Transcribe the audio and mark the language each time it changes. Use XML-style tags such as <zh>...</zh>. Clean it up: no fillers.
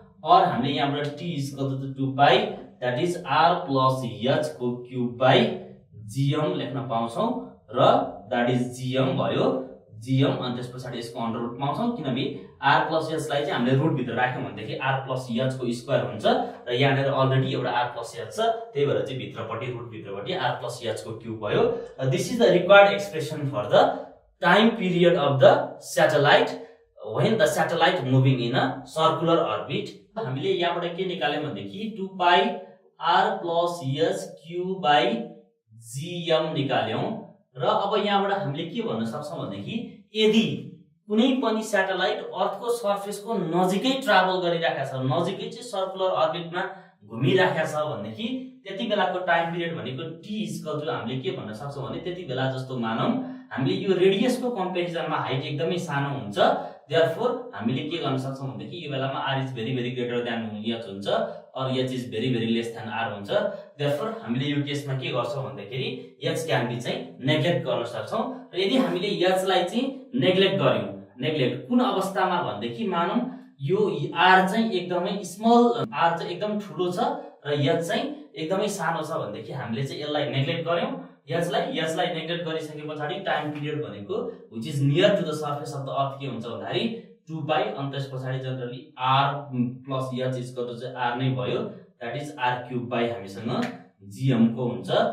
<ne>और हामीले यहाँबाट t is equal to 2π that is r plus h को क्यूब by gm लेख्न पाउँछौं र that is gm भयो gm अनि त्यसपछि यसको अंडर रुट पाउँछौं किनभने r plus h लाई चाहिँ हामीले रुट भित्र राख्यौं भनेदेखि r plus h को स्क्वायर हुन्छ र यहाँनेर अलरेडी एउटा r plus h छ त्यही भएर चाहिँ भित्रपट्टि रुट भित्रपट्टि r plus h को क्यूब भयो।</ne> <en>This is the required expression for the time period of the satellite when the satellite moving in a circular orbit।</en> <ne>हामीले यहाँबाट के निकाल्यौं भनेदेखि 2π r plus h q by gm निकाल्यौं र अब यहाँबाट हामीले के भन्न सक्छौं भनेदेखि यदि कुनै पनि स्याटेलाइट अर्थको सर्फेसको नजिकै ट्राभल गरिराखेको छ नजिकै चाहिँ सर्कुलर अर्बिटमा घुमिराखेको छ भनेदेखि त्यति बेलाको टाइम पिरियड भनेको t इज इक्वल टु हामीले के भन्न सक्छौं भने त्यति बेला जस्तो मानौ हामीले यो रेडियसको कम्पेरिजनमा हाइट एकदमै सानो हुन्छ देयरफोर हामीले के गर्न सक्छौं भनेदेखि यो बेलामा r is very greater than h हुन्छ</ne> <en>or h is very very less than r</en> <ne>हुन्छ। therefore हामीले यो केसमा के गर्छौं भन्दाखेरि h क्यान बी चाहिँ नेग्लेक्ट गर्न सक्छौं। र यदि हामीले h लाई चाहिँ नेग्लेक्ट गर्यौं, नेग्लेक्ट कुन अवस्थामा भन्देखि मानौं यो r चाहिँ एकदमै स्मल, r चाहिँ एकदम ठुलो छ र h चाहिँ एकदमै सानो छ भन्देखि हामीले चाहिँ यसलाई नेग्लेक्ट गर्यौं, h लाई नेग्लेक्ट गरिसकेपछि टाइम पिरियड भनेको</ne> <en>which is near to the surface of the earth</en> <ne>के हुन्छ भन्दाखेरि 2 पाई, अनि त्यसपछि generally r plus h equal to चाहिँ r नै भयो, that is r cube by हामीसँग gm को हुन्छ।</ne>